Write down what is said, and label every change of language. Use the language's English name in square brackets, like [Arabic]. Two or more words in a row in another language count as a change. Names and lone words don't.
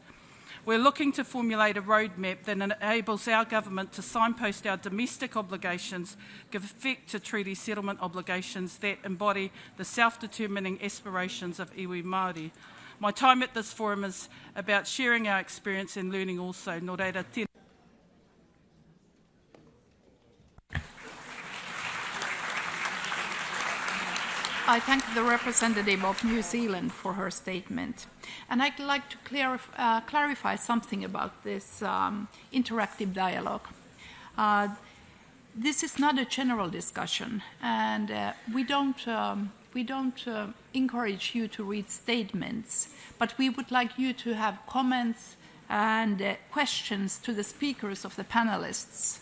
[English] We're looking to formulate a roadmap that enables our government to signpost our domestic obligations, give effect to treaty settlement obligations that embody the self-determining aspirations of [Māori] iwi Māori. [English] My time at this forum is about sharing our experience and learning also. [Māori] Nō reira, tēnā. [English] I thank the representative of New Zealand for her statement. And I'd like to clarify something about this interactive dialogue. This is not a general discussion, and we don't encourage you to read statements, but we would like you to have comments and questions to the speakers of the panelists.